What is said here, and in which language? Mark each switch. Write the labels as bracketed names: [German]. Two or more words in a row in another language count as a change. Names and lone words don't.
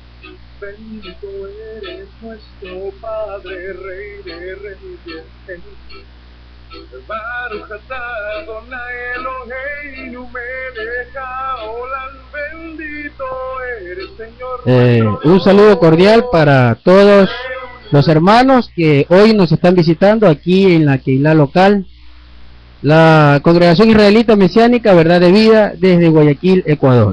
[Spanish] Bendito eres nuestro Padre, Rey de Reyes. [Hebrew] ברוך אתה אדוני אלוהינו מלך העולם. [Spanish] Bendito eres, Señor. Un saludo cordial para todos los hermanos que hoy nos están visitando aquí en la Keilah local, la Congregación Israelita Mesiánica Verdad de Vida desde Guayaquil, Ecuador.